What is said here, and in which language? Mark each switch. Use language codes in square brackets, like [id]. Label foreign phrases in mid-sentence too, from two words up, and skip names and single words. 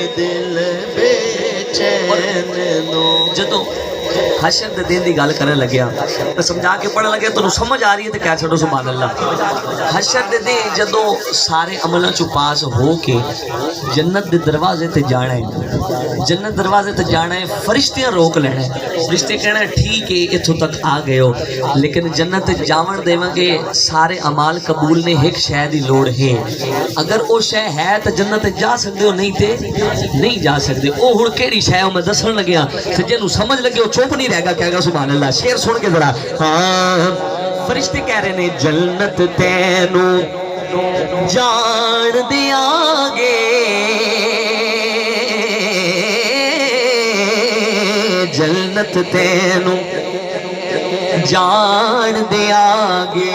[pa] دل بے چین نو جدو حشر دے دن دی گل کرنے لگیا میں سمجھا کے پڑھن لگیا تو سمجھ آ رہی ہے تو کہہ چھڑو سبحان اللہ. حشر دے دن جدو سارے عملاں چوں پاس ہو کے جنت دے دروازے تے جانا ہے، جنت دروازے تے جانا ہے، فرشتیاں روک لینا ہے، فرشتے کہنا ہے ٹھیک ہے اتھوں تک آ گئے ہو لیکن جنت تے جاون دیواں گے سارے اعمال قبول نے، ایک شے دی لوڑ ہے، اگر او شے ہے تے جنت تے جا سکدے ہو، نہیں تے نہیں جا سکدے. او ہن کیڑی شے میں دسن لگیا تے جنوں سمجھ لگے او چپ نہیں رہے گا، کہے گا سبحان اللہ. شعر سن کے ذرا. ہاں فرشتے کہہ رہے نے جنت تینوں جان دیاں گے، جنت تینوں جان دیاں گے.